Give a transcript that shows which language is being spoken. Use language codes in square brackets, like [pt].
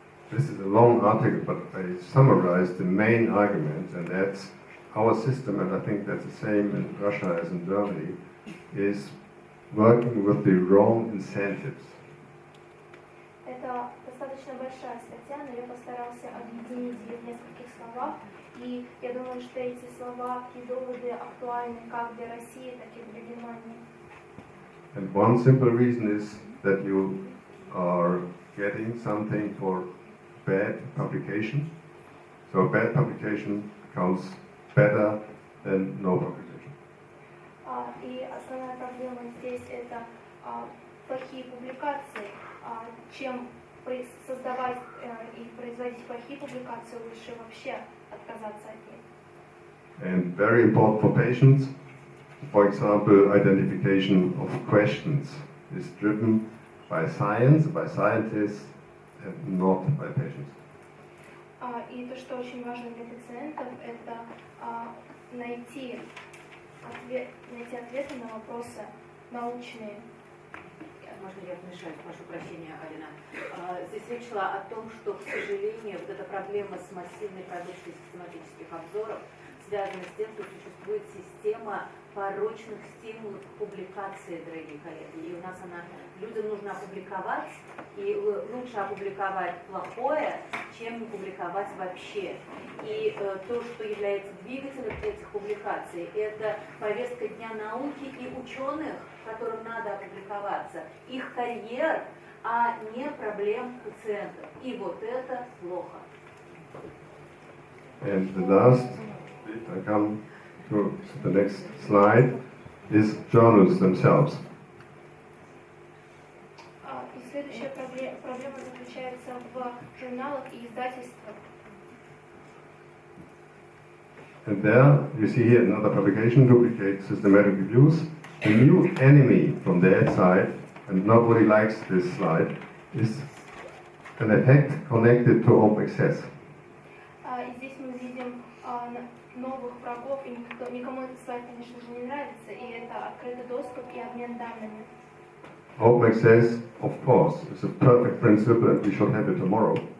[en] This is a long article, but I summarized the main arguments, and that's our system, and I think that's the same in Russia as in Germany, is working with the wrong incentives. [ru] Это достаточно большая статья, но я постарался объединить ее в нескольких словах, и я думаю, что эти слова и доводы актуальны как для России, так и для Германии. [en] And one simple reason is that you are getting something for bad publication. So a bad publication becomes better than no publication. [ru] И основная проблема здесь это плохие публикации. Чем создавать и производить плохие публикации, лучше вообще отказаться от них. [en] And very important for patients, for example, identification of questions is driven by science, by scientists, and not by patients. [ru] И то, что очень важно для пациентов, это найти ответы на вопросы научные. Можно я вмешаюсь? Прошу прощения, Алина. Здесь речь шла о том, что, к сожалению, вот эта проблема с массивной продукцией систематических обзоров связана с тем, что существует система порочных стимулов к публикации, дорогие коллеги. И у нас людям нужно опубликовать, и лучше опубликовать плохое, чем не публиковать вообще. И то, что является двигателем этих публикаций, это повестка дня науки и ученых, которым надо опубликоваться, их карьер, а не проблем пациентов. И вот это плохо. [en] And the last bit, I come to the next slide, is journals themselves. [ru] И проблема заключается в журналах и издательствах. [en] And there, you see here another publication, duplicate systematic reviews. The new enemy from the ad side, and nobody likes this slide, is an effect connected to open access. [ru] И здесь мы видим новых врагов, и никому этот слайд, конечно же, не нравится, и это открытый доступ и обмен данными. [en] Open access, of course, is a perfect principle and we should have it tomorrow.